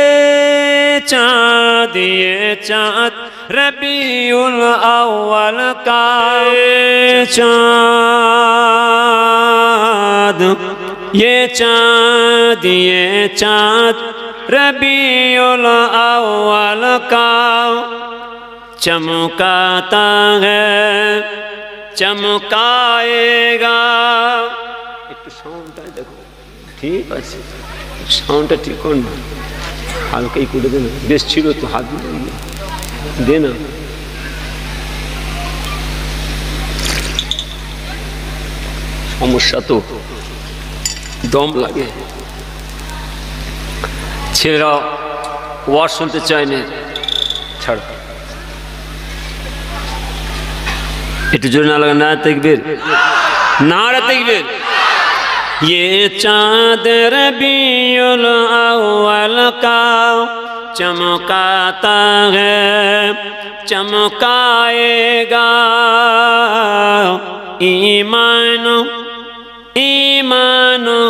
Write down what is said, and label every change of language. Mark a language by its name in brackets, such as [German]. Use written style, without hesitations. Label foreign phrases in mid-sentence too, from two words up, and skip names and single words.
[Urdu] چاند، یہ چاند ربیع الاول کا چاند، یہ چاند، یہ چاند ربیع الاول کا چمکاتا ہے، چمکائے گا۔ [Bangla] ایک সাউন্ডটা দেখো ঠিক আছে, সাউন্ডটা ঠিক কর না, হালকাই করে দে না, বেশ ছিল তো হাত দে না। সমস্যা তো দম লাগে, ছেলেরা ওয়াজ শুনতে চায় না, ছাড় একটু জোরে না লাগে, না তাকবীর, নারে তাকবীর। [Urdu] یہ چاند ربیع الاول کا چمکاتا ہے، چمکائے گا ایمان، ایمان،